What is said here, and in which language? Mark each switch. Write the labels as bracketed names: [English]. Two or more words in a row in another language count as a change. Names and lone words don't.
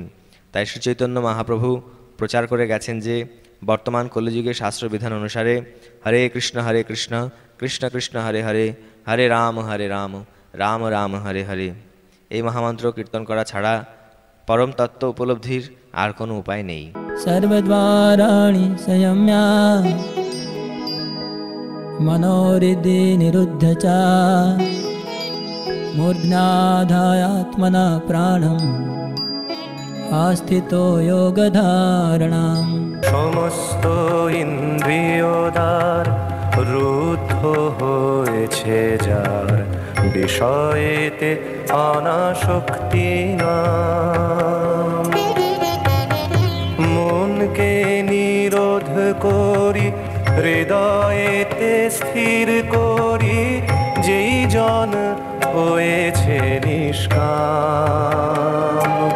[Bangla] তাই শ্রীচৈতন্য মহাপ্রভু প্রচার করে গেছেন যে বর্তমান কলিযুগে শাস্ত্রবিধান অনুসারে [Sanskrit] হরে কৃষ্ণ কৃষ্ণ কৃষ্ণ হরে হরে, হরে রাম রাম রাম হরে হরে, [Bangla] এই মহামন্ত্র কীর্তন করা ছাড়া পরম তত্ত্ব উপলব্ধির আর কোনো উপায় নেই। [Sanskrit] सर्वद्वाराणि संयम्य मनोहृदि निरुद्ध च मूर्ध्नाधायात्मना प्राणम् आस्थितो योगधारणाम्। [Bangla] সমস্ত ইন্দ্রিয়দ্বার রুদ্ধ হয়েছে যার, বিষয়েতে অনাসক্তি নাম। মনকে নিরোধ করি হৃদয়েতে স্থির করি, যেই জন হয়েছে নিষ্কাম।